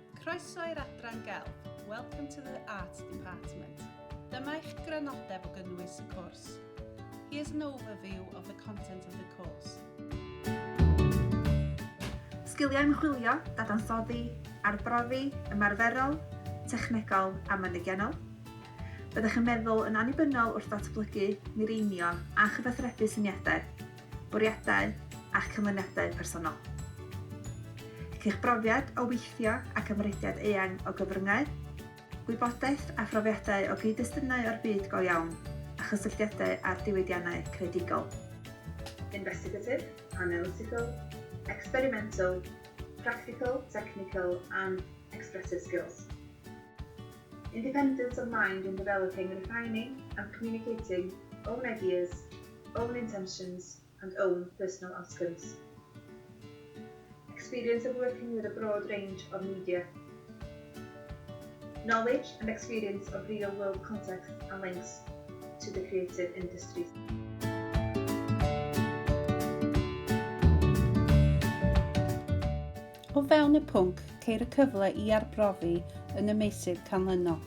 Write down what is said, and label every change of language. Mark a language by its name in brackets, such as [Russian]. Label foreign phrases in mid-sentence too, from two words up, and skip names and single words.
[Welsh] Croeso i'r adran Celf. [English] Welcome to the Arts Department. [Welsh] Dyma eich grynodeb o gynnwys y cwrs. [English] Here's an overview of the content of the course. [Welsh] Sgiliau ymchwilio, dadansoddi, arbrofi, ymarferol, technegol a mynegiannol. Byddwch yn meddwl yn annibynnol wrth ddatblygu, mireinio a chyfathrebu syniadau, bwriadau a'ch canlyniadau personol. Eich brofiad o weithio ac ymrediad eang o gyfryngau, gwybodaeth a phrofiadau o gyd-destynau o'r byd go iawn a chysylltiadau ar diwydiannau creadigol. [English] Investigative, analytical, experimental, practical, technical and expressive skills. Independence of mind in developing, refining and communicating own ideas, own intentions and own personal outcomes. Experience of working with a broad range of media. Knowledge and experience of real-world context and links to the creative industries. [Welsh] O fewn y pwnc, ceir y cyfle I arbrofi yn y meysydd canlynol.